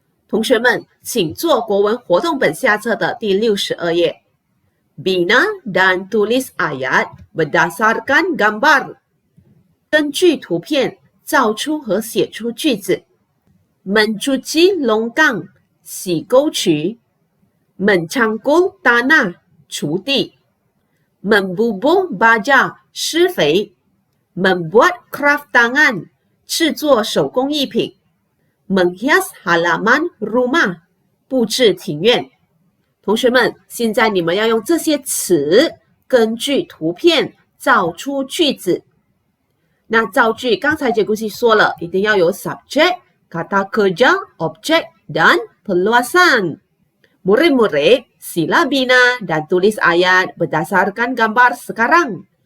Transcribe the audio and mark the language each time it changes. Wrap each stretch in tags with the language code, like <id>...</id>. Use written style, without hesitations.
<zh>同学们，请做国文活动本下册的第62页。</zh> <ms>Bina dan tulis ayat berdasarkan gambar。</ms> <zh>根据图片造出和写出句子。</zh> <ms>Mencuci longkang，</ms> <zh>洗沟渠。</zh> <ms>Mencangkul tanah，</ms> <zh>锄地。</zh> <ms>Membubuh baja，</ms> <zh>施肥。</zh> <ms>Membuat craft tangan，</ms> <zh>制作手工艺品。</zh> <ms>Menghias halaman rumah，</ms> <zh>布置庭院。同学们，现在你们要用这些词根据图片造出句子。那造句刚才节顾系说了，一定要有</zh> <ms>subject, kata kerja, object, dan perluasan. Murid-murid, sila bina dan tulis ayat berdasarkan gambar sekarang.</ms>